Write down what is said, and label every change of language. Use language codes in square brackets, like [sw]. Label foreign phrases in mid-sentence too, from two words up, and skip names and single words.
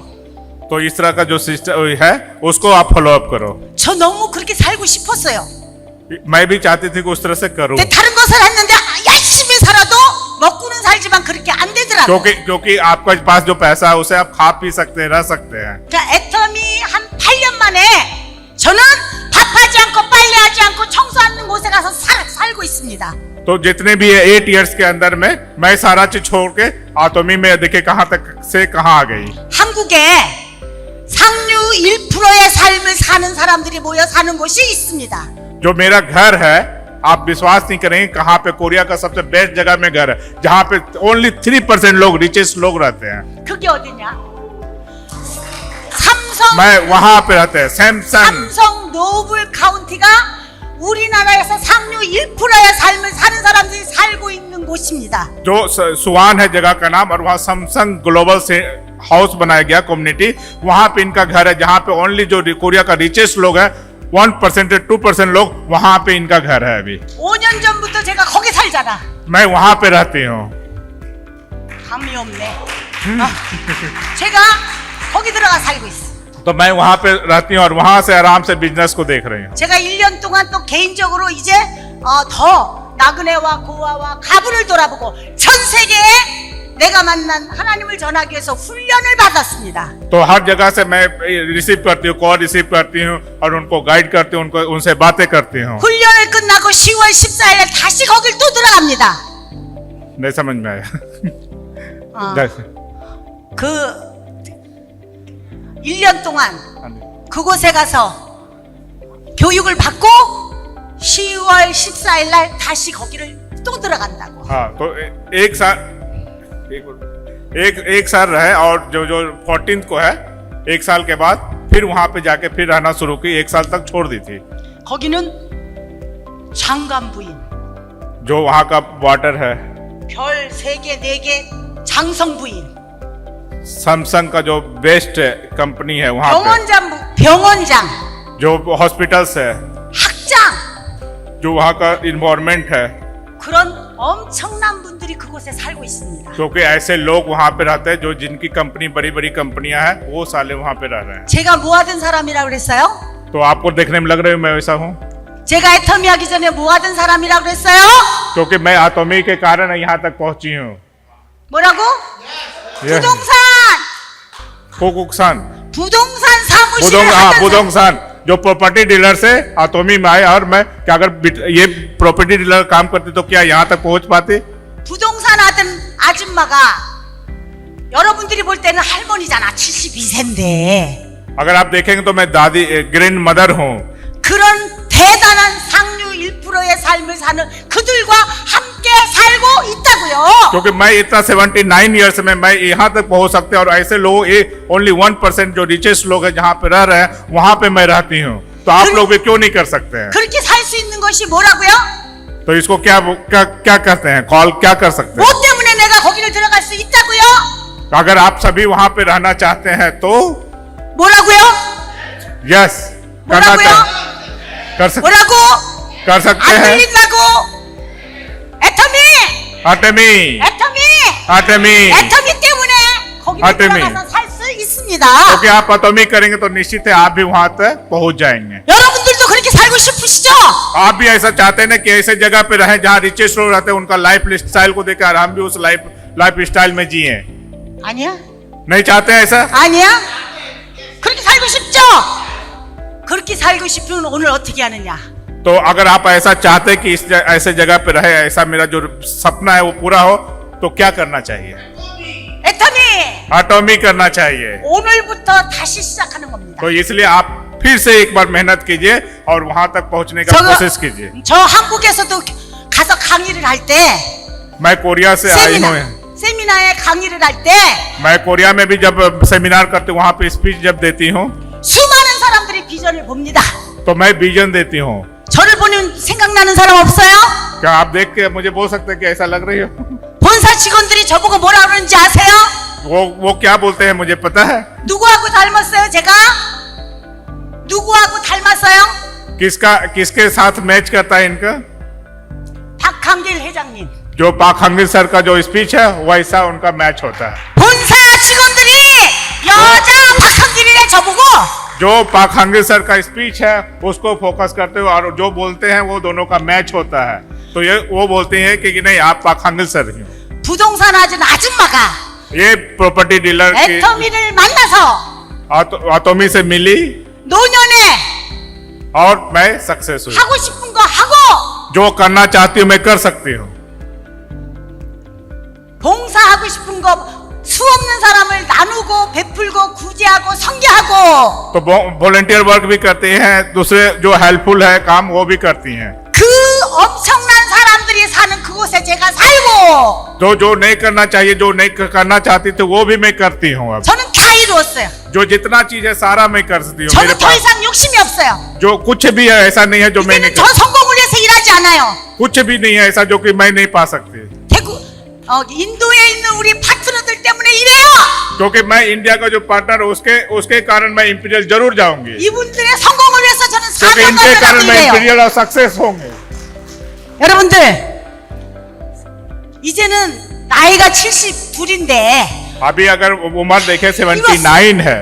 [hi] तो इस तरह का जो सिस्टम है उसको आप [en] follow up [hi] करो। [ko] 저 너무 그렇게 살고 싶었어요. [hi] मैं भी चाहती थी कि उस तरह से करूं, [ko] 근데 다른 것을 했는데 열심히 살아도 먹고는 살지만 그렇게 안 되더라고. [hi] क्योंकि आपके पास जो पैसा है उसे आप खा पी सकते हैं, रह सकते हैं। [ko] 그러니까 애터미 한 8년 만에 저는 밥하지 않고 빨래하지 않고 청소하는 곳에 가서 살고 있습니다. [hi] तो जितने भी 8 इयर्स के अंदर में मैं सारा चीज छोड़ के आतोमी में देखिए कहां तक से कहां आ गई। [ko] 한국에 상류 1%의 삶을 사는 사람들이 모여 사는 곳이 있습니다. [hi] जो मेरा घर है आप विश्वास नहीं करेंगे कहां पे कोरिया का सबसे बेस्ट जगह में घर है जहां पे ओनली 3% लोग रिचेस्ट लोग रहते हैं। [ko] 그게 어디냐? 삼성 [hi] मैं वहां पे रहते हैं सैमसंग [ko] 삼성 노블 카운티가 우리나라에서 상류 1%의 삶을 사는 사람들이 살고 있는 곳입니다. [hi] जो सुवान है जगह का नाम और वहाँ सैमसंग ग्लोबल से हाउस बनाया गया कम्युनिटी वहां पे इनका घर है जहां पे ओनली जो कोरिया का रिचेस्ट लोग है 1% से 2% लोग वहां पे इनका घर है। अभी [ko] 5년 전부터 제가 거기 살잖아. [hi] मैं वहां पे रहती हूँ। [ko] 감이 없네. 제가 거기 들어가 살고 있어. [hi] तो मैं वहां पे रहती हूँ और वहां से आराम से बिजनेस को देख रही हूँ। [ko] 제가 1년 동안 또 개인적으로 이제 더 나그네와 고아와 가부를 돌아보고 전 세계에 내가 만난 하나님을 전하기 위해서 훈련을 받았습니다. [hi] तो हर जगह से मैं रिसीव करती हूँ [en] call receive [hi] करती हूँ और उनको गाइड करती हूँ उनको उनसे बातें करती हूँ। [ko] 훈련을 끝나고 10월 14일에 다시 거길 또 들어갑니다. [hi] नहीं समझ में आया। [ko] 그 1년 동안 그곳에 가서 교육을 받고 10월 14일 날 다시 거기를 또 들어간다고. [hi] हाँ तो एक साल रहे और जो 14th को है 1 साल के बाद फिर वहां पे जाके फिर रहना शुरू की 1 साल तक छोड़ दी थी। [ko] 거기는 장관 부인, [hi] जो वहां का वाटर है [ko] 별 3개 4개 장성 부인, [hi] सैमसंग का जो [en] best company [hi] है वहां पे [ko] 병원장, [hi] जो हॉस्पिटल्स है [ko] 학장, [hi] जो वहां का इन्वायरमेंट है [ko] 그런 엄청난 분들이 그곳에 살고 있습니다. [hi] क्योंकि ऐसे लोग वहां पे रहते हैं जो जिनकी कंपनी बड़ी बड़ी कंपनियां हैं वो साले वहां पे रह रहे हैं। [ko] 제가 모아둔 사람이라고 그랬어요? [hi] तो आपको देखने में लग रहा है मैं वैसा हूँ [ko] 제가 애터미 하기 전에 모아둔 사람이라고 그랬어요? [hi] क्योंकि मैं आतोमी के कारण यहाँ तक पहुंची हूँ। [ko] 뭐라고? 부동산! कोकुक्सान 부동산 사무실을 하던 [hi] बुदोंगसान जो [en] property dealer [hi] से आतोमी में आए और मैं क्या अगर ये [en] property dealer [hi] काम करते तो क्या यहाँ तक पहुंच पाते। [ko] 부동산 하던 아줌마가 여러분들이 볼 때는 할머니잖아. 72세인데 [hi] अगर आप देखेंगे तो मैं दादी [en] grand mother [hi] हूँ। [ko] 그런 대단한 상류 1%의 삶을 사는 그들과 함께 살고 있다고요. [hi] क्योंकि मैं इतना 79 ईयर्स में मैं यहाँ तक पहुंच सकते हैं और ऐसे लोग ओनली 1% जो रिचेस्ट लोग हैं जहाँ पे रह रहे हैं वहां पे मैं रहती हूँ तो आप लोग भी क्यों नहीं कर सकते हैं। [ko] 그렇게 살 수 있는 것이 뭐라고요? [hi] तो इसको क्या क्या क्या करते हैं कॉल क्या कर सकते [ko] 뭐 [hi] हैं। [ko] 때문에 내가 거기를 들어갈 수 있다고요? [hi] अगर आप सभी वहां पे रहना चाहते हैं तो [ko] 뭐라고요? [hi] यस करना [ko] 뭐라고요? [hi] चाहिए [ko] 뭐라고? [hi] कर सकते [ko] 안 [hi] हैं। [ko] 들린다고? 애터미! [hi] आर्टेमी [ko] 애터미 때문에 거기를 [hi] 아테미. [ko] 들어가서 살 수 있습니다. [hi] क्योंकि आप आतोमी करेंगे तो निश्चित है आप भी वहां तक पहुंच जाएंगे। [ko] 여러분들도 그렇게 살고 싶으시죠? [hi] आप भी ऐसा चाहते हैं ना कि ऐसे जगह पे रहें जहाँ रिचेस्ट लोग रहते हैं उनका [en] life style [hi] को देखकर हम भी उस [en] life style [hi] में जिए। [ko] 아니야? [hi] नहीं चाहते हैं ऐसा। [ko] 아니야? 그렇게 살고 싶죠? 그렇게 살고 싶으면 오늘 어떻게 하느냐? [hi] तो अगर आप ऐसा चाहते हैं कि ऐसे जगह पे रहे ऐसा मेरा जो सपना है वो पूरा हो तो क्या करना चाहिए। [ko] 애터미! [hi] आटोमी करना चाहिए। [ko] 오늘부터 다시 시작하는 겁니다. [hi] तो इसलिए आप फिर से एक बार मेहनत कीजिए और वहां तक पहुंचने का कोशिश कीजिए। [ko] 저 한국에서도 가서 강의를 할 때 [hi] मैं कोरिया से आई हूँ। [ko] 세미나에 강의를 할 때 [hi] मैं कोरिया में भी जब सेमिनार करती हूँ वहां पे स्पीच जब देती हूँ [ko] 수많은 사람들이 비전을 봅니다. [hi] तो मैं विजन देती हूँ। [ko] 저를 보는 생각나는 사람 없어요? [hi] क्या आप देख के मुझे बोल सकते हैं कि ऐसा लग रही हो। [ko] 본사 직원들이 저보고 뭐라 그러는지 아세요? [hi] वो क्या बोलते हैं मुझे पता है। [ko] 누구하고 닮았어요 제가? 누구하고 닮았어요? [hi] किसके साथ मैच करता है इनका। [ko] 박한길 회장님. [hi] जो पाक हंगिल सर का जो स्पीच है वैसा उनका मैच होता है। [ko] 본사 직원들이 여자 박한길이래 저보고. [hi] जो पाक हंगिल सर का स्पीच है उसको फोकस करते हो और जो बोलते हैं वो दोनों का मैच होता है तो ये वो बोलते हैं कि नहीं आप पाक हंगिल सर ही हो। [ko] 부동산 하던 아줌마가 [hi] ये [en] property dealer [hi] की [ko] 애터미를 만나서 [hi] आतोमी से मिली [ko] 노년에 [hi] और मैं सक्सेस हुई। [ko] 하고 싶은 거 하고 [hi] जो करना चाहती हूँ मैं कर सकती हूँ। [ko] 봉사하고 싶은 거 수 없는 사람을 나누고 베풀고 구제하고 성교하고 [hi] तो [en] volunteer work [hi] भी करती हैं, दूसरे जो हेल्पफुल है काम वो भी करती हैं। [ko] 그 엄청난 사람들이 사는 그곳에 제가 살고 [hi] जो नहीं करना चाहिए, जो नहीं करना चाहती थी वो भी मैं करती हूँ। अब [ko] 저는 다 이루었어요. [hi] जो जितना चीज है सारा मैं कर सकती हूँ। मेरे [ko] 저는 더 [hi] पास [ko] 이상 욕심이 없어요. [hi] जो कुछ भी है ऐसा नहीं है जो मैं नहीं [ko] 이제는 저 [hi] कर, [ko] 성공을 위해서 일하지 않아요. [hi] कुछ भी नहीं है ऐसा जो कि मैं नहीं पा सकती, [ko] 인도에 있는 우리 파트너들 때문에 이래요. [hi] क्योंकि मैं इंडिया का जो पार्टनर उसके कारण मैं इंपीरियल जरूर जाऊंगी, [ko] 이분들의 성공을 위해서 저는 [hi] क्योंकि इनके कारण मैं [ko] 사명감을 [hi] इंपीरियल और सक्सेस होंगे। [ko] 여러분들 이제는 나이가 72인데 [hi] अभी अगर उम्र देखे 79 है,